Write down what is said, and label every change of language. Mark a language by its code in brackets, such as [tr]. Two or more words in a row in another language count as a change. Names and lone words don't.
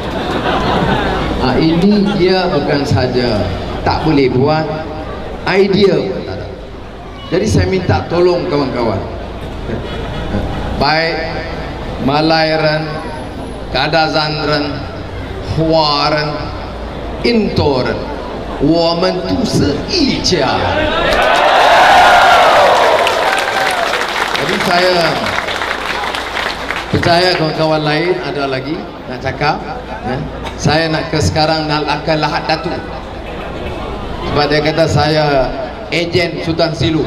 [ms] Ini dia bukan saja tak boleh buat, idea pun tak ada. Jadi saya minta tolong kawan-kawan, baik Malairan, Kadazanran, Huaran, Intoran, [zh] 我们都是一家。 [ms] Jadi saya percaya kawan-kawan lain ada lagi nak cakap. Saya nak ke sekarang nak akan Lahad Datu. Sebab dia kata saya ejen Sultan Silu.